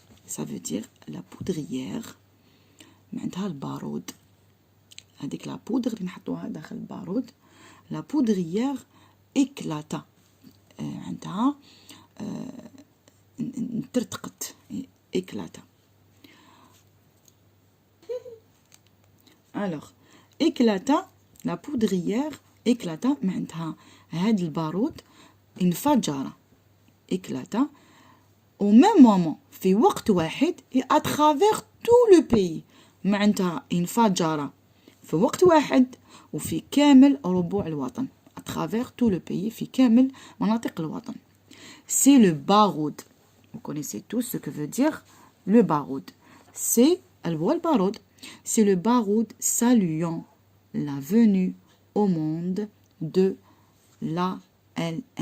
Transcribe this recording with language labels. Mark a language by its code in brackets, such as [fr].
[fr] Ça veut dire la poudrière [ar] معناتها البارود. هذيك [fr] la poudre [ar] اللي نحطوها داخل البارود. [fr] La poudrière éclata. [ar] معناتها ترتقت. [fr] éclata. Alors, éclata, la poudrière éclata, [ar] معناتها هاد البارود انفجر. [fr] éclata au même moment [ar] في وقت واحد [fr] et à travers tout le pays. [ar] معناتها انفجر في وقت واحد وفي كامل ربوع الوطن. [fr] à travers tout le pays [ar] في كامل مناطق الوطن. [fr] C'est le baroud. Vous connaissez tous ce que veut dire le baroud. C'est le baroud saluant la venue au monde de l'ALN.